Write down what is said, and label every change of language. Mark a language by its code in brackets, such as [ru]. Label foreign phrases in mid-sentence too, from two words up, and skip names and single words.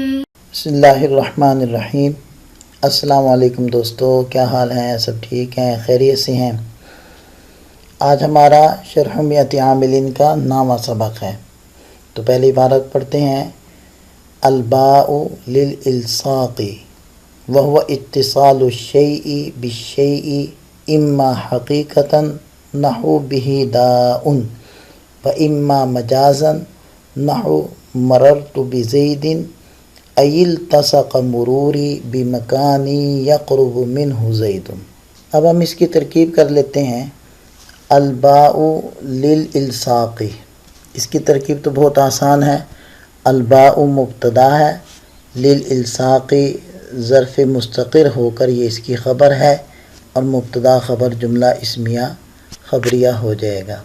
[ar] بسم اللہ الرحمن الرحیم۔ السلام علیکم [ur] دوستو، کیا حال ہیں؟ سب ٹھیک ہیں؟ خیریت سے ہیں؟ آج ہمارا شرح میت عاملین کا نامہ سبق ہے، تو پہلی عبارت پڑھتے ہیں۔ [ar] الباء للالصاق وهو اتصال الشیء بالشیء اما حقیقتا نحو به داء و اما مجازا نحو مررت بزید ای التصق مروری بمکانی یقرب منہ زید۔ [ur] اب ہم اس کی ترکیب کر لیتے ہیں۔ [ar] الباء للالصاق، [ur] اس کی ترکیب تو بہت آسان ہے۔ الباء مبتدا ہے، للالصاق ظرف مستقر ہو کر یہ اس کی خبر ہے، اور مبتدا خبر جملہ اسمیہ خبریہ ہو جائے گا۔